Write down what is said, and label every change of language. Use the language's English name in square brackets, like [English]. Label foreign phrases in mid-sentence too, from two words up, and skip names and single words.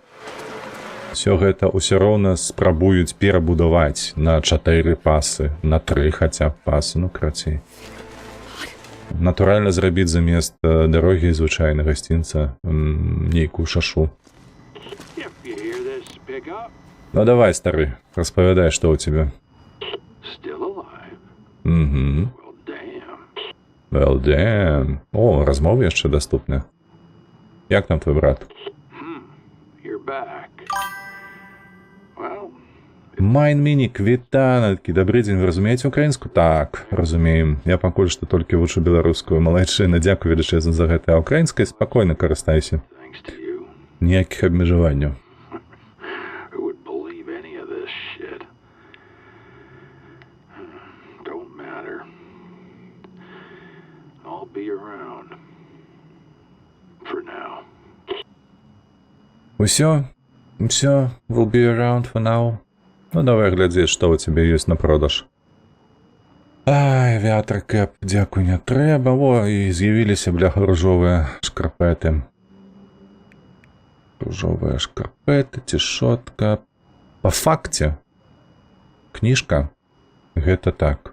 [Belarusian] Всё гэта ўсё роўна спрабуюць перабудаваць на 4 пасы, на 3 хаця б пасы, ну крацей. Натуральна зрабіць замест дарогі звычайна гасцінца нейкую шашу. Ну давай, стары, распавядай, што ў цябе. [English] Well, damn. [Belarusian] О, размовы яшчэ даступныя. Як там твой брат? Майн мінік, вітанаткі, добрый дзень, вы разумееце украінскую? Так, разумеем. Я пакуль што толькі вучу беларускую. Малайчына, дзякую велічэзна за гэта. А украінскай спакойна карыстайся. Ніякіх абмежаванняў. Усё, [English] will be around for now. [Belarusian] Ну, давай глядзець, што ў цябе ёсць на продаж. Ай, вятракэп, дзякуй, не трэба. О, і з'явіліся, бляха, ружовыя шкарпэты. Ружовыя шкарпэты, цішотка. Па факце, кніжка, гэта так.